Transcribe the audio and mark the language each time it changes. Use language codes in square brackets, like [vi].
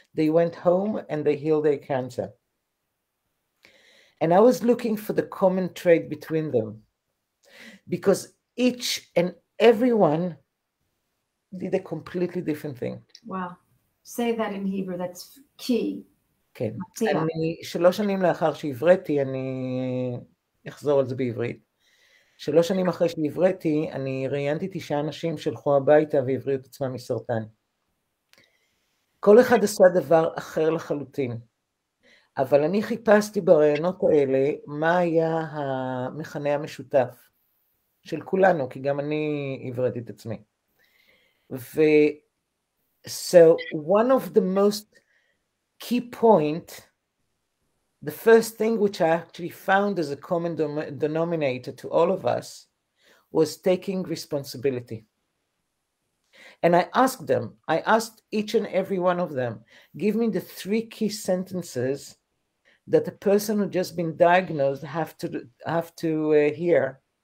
[en] They went home and they healed their cancer. And I was looking for the common trait between them, because each and everyone did a completely different thing. Wow. Say that in Hebrew, that's key. [he] כן. אני 3 שנים לאחר שהבראתי, אני אחזור על זה בעברית. 3 שנים אחרי שהבראתי, אני ראיינתי 9 אנשים שהלכו הביתה והבריאו את עצמם מסרטן. כל אחד עשה דבר אחר לחלוטין. אבל אני חיפשתי ברעיונות האלה מה היה המכנה המשותף של כולנו, כי גם אני הבראתי את עצמי. [en] So one of the most key point, the first thing which I actually found as a common denominator to all of us was taking responsibility. And I asked each and every one of them, give me the 3 key sentences that a person who just been diagnosed have to hear.